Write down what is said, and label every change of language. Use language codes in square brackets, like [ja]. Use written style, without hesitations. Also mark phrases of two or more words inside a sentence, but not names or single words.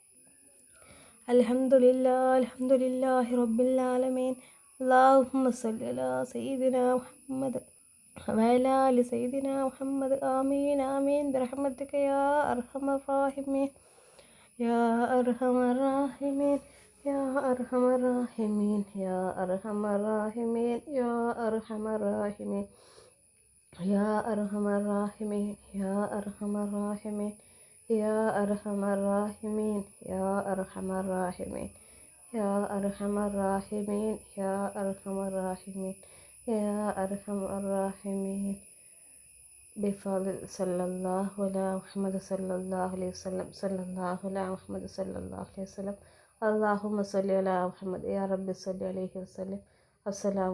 [ar] الحمد لله رب العالمين. اللهم صل على سيدنا محمد وعلى آل سيدنا محمد. آمين آمين برحمتك يا أرحم الراحمين. يا أرحم الراحمين يا أرحم الراحمين يا أرحم الراحمين يا أرحم الراحمين يا أرحم الراحمين يا أرحم الراحمين يا أرحم الراحمين يا أرحم الراحمين يا أرحم الراحمين يا أرحم الراحمين بفضل صلى الله على محمد صلى الله عليه وسلم صلى الله على محمد صلى الله عليه وسلم اللهم صل على محمد يا رب صل عليه وسلم.